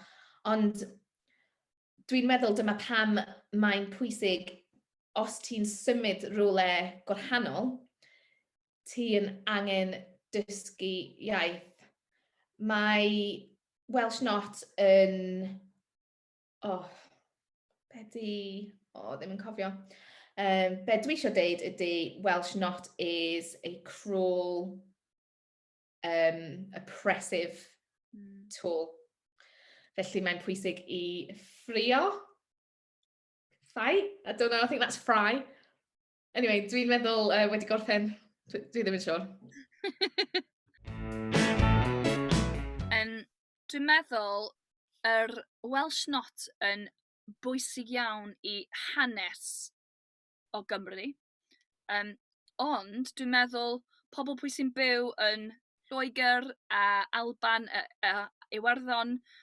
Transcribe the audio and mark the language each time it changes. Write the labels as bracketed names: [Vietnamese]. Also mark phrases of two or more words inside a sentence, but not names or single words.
[Welsh] Ond dwi'n meddwl dyma pam mae'n pwysig, os ti'n symud rhywle gwahanol, ti'n angen dysgu iaith. Mae Welsh Not yn... ddim yn cofio. Be dwi isio deud ydy [English] Welsh not is a cruel, oppressive tool. [Welsh] Felly mae'n pwysig I ffrio. Ffai? [English] I don't know, I think that's fry. Anyway, [Welsh] dwi'n meddwl wedi gorffen. Dwi ddim yn siŵr. Dwi'n meddwl Welsh not yn bwysig iawn I hanes o Gymru. Ond dwi'n meddwl pobl pwy sy'n byw yn Lloegr a Alban a Iwerddon